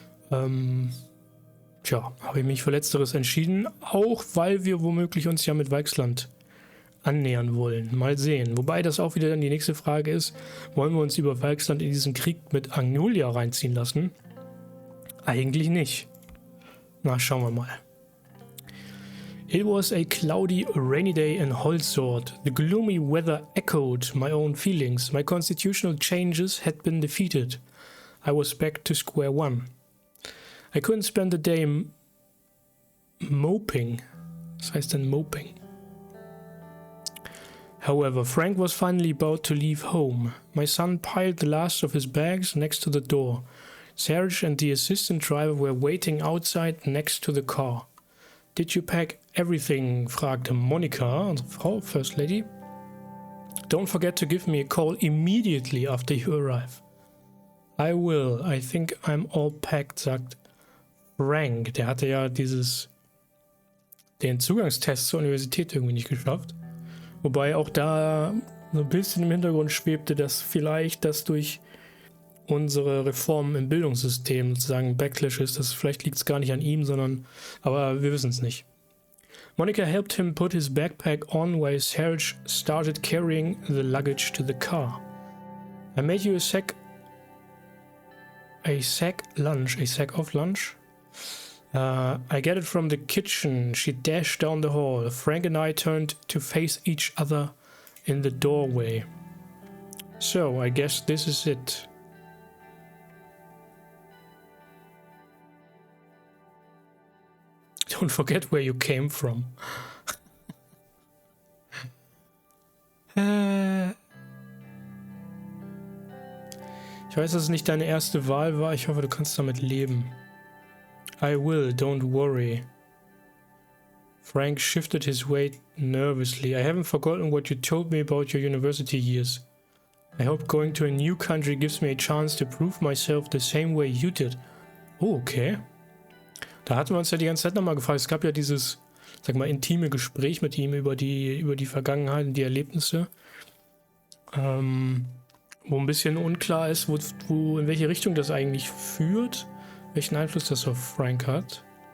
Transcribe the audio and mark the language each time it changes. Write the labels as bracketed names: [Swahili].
[German] Habe ich mich für Letzteres entschieden, auch weil wir womöglich uns ja mit Weichsland annähern wollen. Mal sehen. Wobei das auch wieder dann die nächste Frage ist, wollen wir uns über Weichsland in diesen Krieg mit Agnolia reinziehen lassen? Eigentlich nicht. Na, schauen wir mal. [English] It was a cloudy, rainy day in Holsort. The gloomy weather echoed my own feelings. My constitutional changes had been defeated. I was back to square one. I couldn't spend the day moping. [German] Was heißt denn [English] moping? However, Frank was finally about to leave home. My son piled the last of his bags next to the door. Serge and the assistant driver were waiting outside next to the car. Did you pack everything? [German] Fragte Monika, unsere Frau, [English] First Lady. Don't forget to give me a call immediately after you arrive. I will. I think I'm all packed, [German] sagt [English] Frank. [German] Der hatte ja den Zugangstest zur Universität irgendwie nicht geschafft. Wobei auch da so ein bisschen im Hintergrund schwebte, dass vielleicht das durch unsere Reformen im Bildungssystem sozusagen ein Backlash ist. Vielleicht liegt es gar nicht an ihm, aber wir wissen es nicht. [English] Monica helped him put his backpack on while Serge started carrying the luggage to the car. I made you a sack of lunch. I get it from the kitchen. She dashed down the hall. Frank and I turned to face each other in the doorway. So, I guess this is it. Don't forget where you came from. [German] Ich weiß, dass es nicht deine erste Wahl war. Ich hoffe, du kannst damit leben. [English] I will, don't worry. Frank shifted his weight nervously. I haven't forgotten what you told me about your university years. I hope going to a new country gives me a chance to prove myself the same way you did. Oh, okay. [German] Da hatten wir uns ja die ganze Zeit nochmal gefragt. Es gab ja dieses, sag mal, intime Gespräch mit ihm über die Vergangenheit und die Erlebnisse. Wo ein bisschen unklar ist, in welche Richtung das eigentlich führt. Welchen Einfluss das auf Frank hat.